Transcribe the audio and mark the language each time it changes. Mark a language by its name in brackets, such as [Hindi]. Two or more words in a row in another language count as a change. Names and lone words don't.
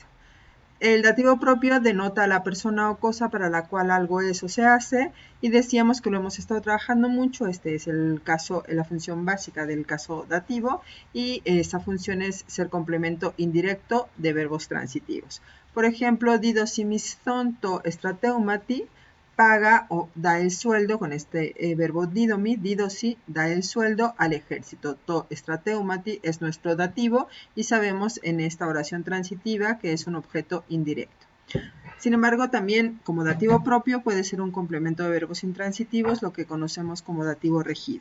[Spanish] El dativo propio denota a la persona o cosa para la cual algo es o se hace, y decíamos que lo hemos estado trabajando mucho. Este es la función básica del caso dativo, y esa función es ser complemento indirecto de verbos transitivos. Por ejemplo, [Greek] δίδωσι μισθὸν τῷ στρατεύματι, [Spanish] paga o da el sueldo con este verbo [Greek] δίδωμι, δίδωσι, [Spanish] da el sueldo al ejército. [Greek] τῷ στρατεύματι [Spanish] es nuestro dativo y sabemos en esta oración transitiva que es un objeto indirecto. Sin embargo, también como dativo propio puede ser un complemento de verbos intransitivos, lo que conocemos como dativo regido.